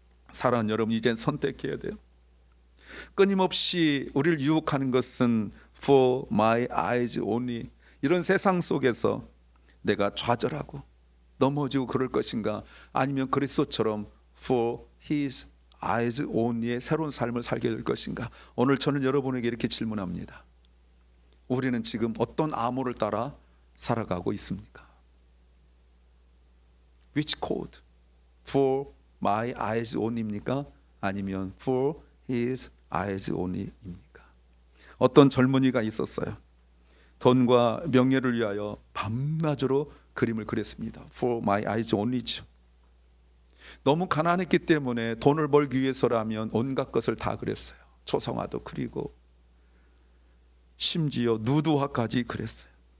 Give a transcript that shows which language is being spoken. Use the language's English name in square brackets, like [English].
[Korean] 사랑하는 여러분, 이젠 선택해야 돼요. 끊임없이 우리를 유혹하는 것은 [English] For my eyes only, [Korean] 이런 세상 속에서 내가 좌절하고 넘어지고 그럴 것인가, 아니면 그리스도처럼 [English] For His eyes only [Korean] 의 새로운 삶을 살게 될 것인가. 오늘 저는 여러분에게 이렇게 질문합니다. 우리는 지금 어떤 암호를 따라 살아가고 있습니까? [English] Which code? For my eyes only입니까? [Korean] 아니면 [English] For His eyes only입니까? [Korean] 어떤 젊은이가 있었어요. 돈과 명예를 위하여 밤낮으로 그림을 그렸습니다. [English] For my eyes only죠. [Korean] 너무 가난했기 때문에 돈을 벌기 위해서라면 온갖 것을 다 그렸어요. 초상화도 그리고 심지어 누드화까지 그렸어요.